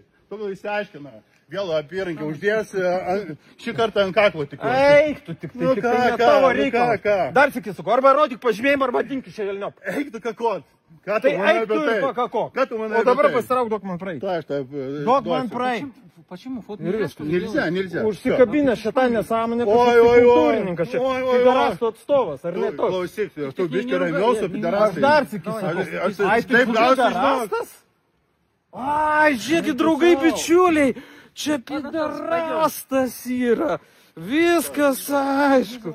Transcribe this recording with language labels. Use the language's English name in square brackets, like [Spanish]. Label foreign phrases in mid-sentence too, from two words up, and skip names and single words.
[Lithuanian] Todėl išsiaiškina. Vėl apyrankį uždės šį kartą ant kaklo tik. Eik, tu tik tai ne tavo reikalas. ką? Dar sykį sakau, arba rodyk pažymėjimą, arba dinkis čia velniop. Eik tu kakot. Ką tu Tai manai eik apie tu ir tai? pakako. Ką tu manai O apie dabar tai? pasitrauk, duok man praeit. Tai aš taip. Duok man praeit. [Russian] Почему? Фото [Lithuanian] Ir [Russian] нельзя, [Lithuanian] viskas. [Russian] что ли, делать? Nельзя. [Lithuanian] Užsikabinę šitą nesąmonę, Oi, kažkoks oi, oi. kultūrininkas čia. Oi, oi, oi. Pidarasto atstovas, ar ne toks? Klausyk, tu biškai ramiau su Aš pidarastai. dar sykį sakau. Ai, tai pidarastas? Ai, žiūrėkit, draugai, bičiuliai. Čia pidarastas yra. Viskas aišku.